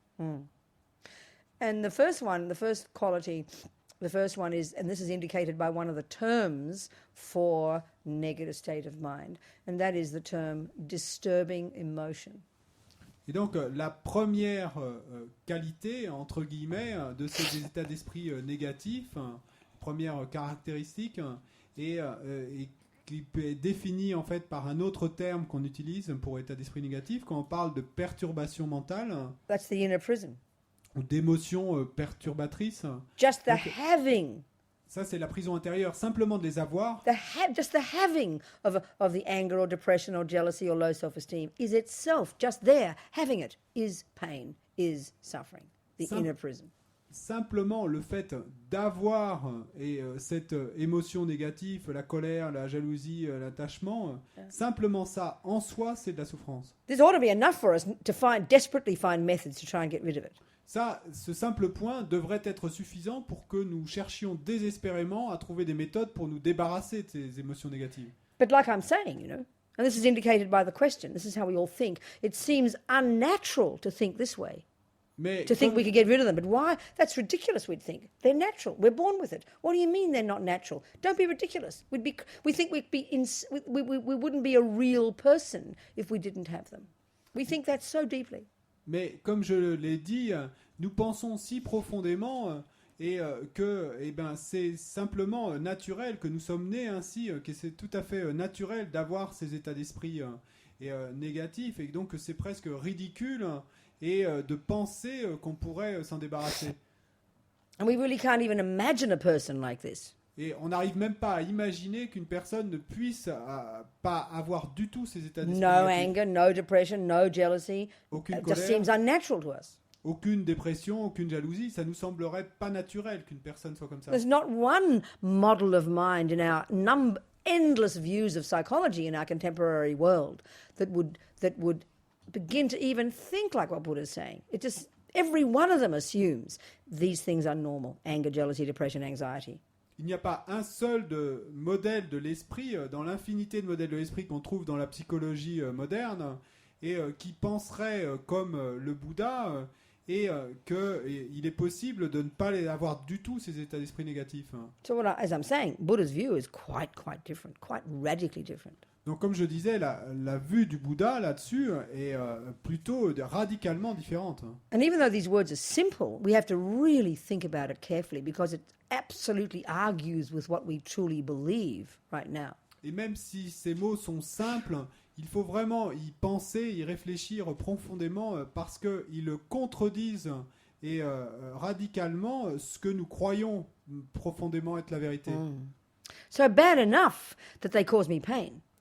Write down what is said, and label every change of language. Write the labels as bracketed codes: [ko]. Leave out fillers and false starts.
[en] And the first quality, the first one is, and this is indicated by one of the terms for negative state of mind, and that is the term disturbing emotion. [fr] Et donc la première qualité, entre guillemets, de ces états d'esprit négatifs, première caractéristique, et qui est définie en fait par un autre terme qu'on utilise pour état d'esprit négatif, quand on parle de perturbation mentale, [en] That's the inner prison. [fr] ou d'émotions perturbatrices. [en] Just the [fr] Donc, [en] having, [fr] ça, c'est la prison intérieure, simplement de les avoir. [en] just the having of the anger or depression or jealousy or low self-esteem is itself, just there, having it is pain, is suffering, the inner prison. [fr] Simplement le fait d'avoir cette émotion négative, la colère, la jalousie, l'attachement, simplement ça en soi, c'est de la souffrance. [en] This ought to be enough for us to desperately find methods to try and get rid of it. [fr] Ça, ce simple point devrait être suffisant pour que nous cherchions désespérément à trouver des méthodes pour nous débarrasser de ces émotions négatives. [en] But like I'm saying, and this is indicated by the question, this is how we all think, it seems unnatural to think this way. [fr] Mais [en] To think we could get rid of them. But why? That's ridiculous, we'd think. They're natural. We're born with it. What do you mean they're not natural? Don't be ridiculous. We think we wouldn't be a real person if we didn't have them. We think that so deeply. [fr] Mais comme je l'ai dit, nous pensons si profondément que c'est simplement naturel, que nous sommes nés ainsi, que c'est tout à fait naturel d'avoir ces états d'esprit négatifs, et donc que c'est presque ridicule et de penser qu'on pourrait s'en débarrasser. [en] And we really can't even imagine a person like this. [fr] Et on n'arrive même pas à imaginer qu'une personne ne puisse pas avoir du tout ces états d'esprit [en] No [fr] négatifs. [en] anger, no depression, no jealousy. [fr] Aucune [en] It just [fr] colère, [en] seems unnatural to us. [fr] aucune dépression, aucune jalousie. Ça nous semblerait pas naturel qu'une personne soit comme ça. [en] There's not one model of mind in our endless views of psychology in our contemporary world that would begin to even think like what Buddha's saying. It just, every one of them assumes these things are normal: anger, jealousy, depression, anxiety. [fr] Il n'y a pas un seul modèle de l'esprit, dans l'infinité de modèles de l'esprit qu'on trouve dans la psychologie moderne, et qui penserait comme le Bouddha, et qu'il est possible de ne pas avoir du tout ces états d'esprit négatifs. [en] So as I'm saying, Buddha's view is quite different, quite radically different. [fr] Donc comme je disais, la vue du Bouddha là-dessus est plutôt radicalement différente. [en] And even though these words are simple, we have to really think about it carefully because it absolutely argues with what we truly believe right now. [fr] Et même si ces mots sont simples, il faut vraiment y penser, y réfléchir profondément parce qu'ils contredisent et radicalement ce que nous croyons profondément être la vérité. [en] So bad enough that they cause me pain.